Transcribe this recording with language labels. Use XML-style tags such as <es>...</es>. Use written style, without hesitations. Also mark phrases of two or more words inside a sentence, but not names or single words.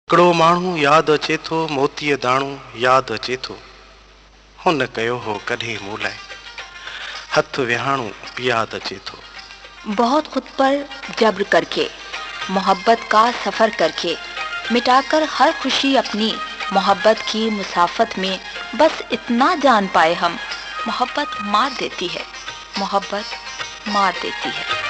<sd>हिकिड़ो माण्हू यादि अचे थो, मोतीअ दाणो यादि अचे थो, हुन कयो हो कॾहिं मूं लाइ हथ विहाणो यादि अचे थो।</sd> <ur>بہت خود پر جبر کرکے، محبت کا سفر کرکے، مٹا کر ہر خوشی اپنی محبت کی مسافت میں، بس اتنا جان پائے ہم، محبت مار دیتی ہے، محبت مار دیتی ہے.</ur>